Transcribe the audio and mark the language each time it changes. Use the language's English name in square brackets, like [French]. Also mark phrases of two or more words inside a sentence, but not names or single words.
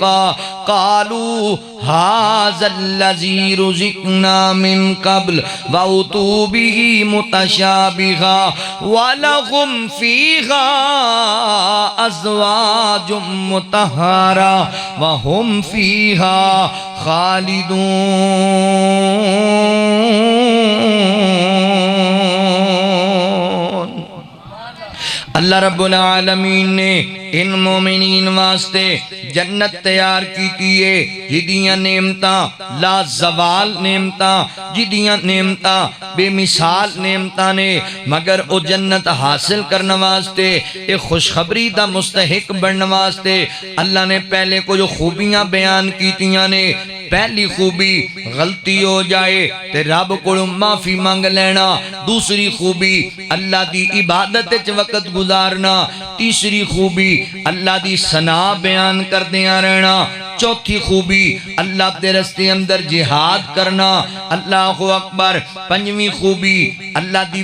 [Arabic] قَالُوا هَذَا الَّذِي رُزِقْنَا مِنْ قَبْلُ وَأُتُوا بِهِ مُتَشَابِهًا وَلَهُمْ فِيهَا أَزْوَاجٌ مُطَهَّرَةٌ وَهُمْ فِيهَا خَالِدُونَ۔ [Punjabi] اللہ [Arabic] رب العالمین [Punjabi] نے ان مومنین واسطے جنت تیار کیتی ہے جدیاں نعمتاں لا زوال نعمتاں جدیاں نعمتاں بے مثال نعمتاں نے مگر او جنت حاصل کرنے واسطے ایک خوشخبری دا مستحق بننے واسطے اللہ نے پہلے کو جو خوبیاں بیان کیتیاں نے پہلی خوبی غلطی ہو جائے تے رب کو معافی مانگ لینا، دوسری خوبی اللہ دی عبادت وچ وقت گزارنا، تیسری خوبی اللہ دی ثنا بیان کردیاں رہنا، چوتھی خوبی اللہ دے رستے اندر جہاد کرنا، [Arabic] اللہ اکبر، [Punjabi] پنجویں خوبی اللہ دی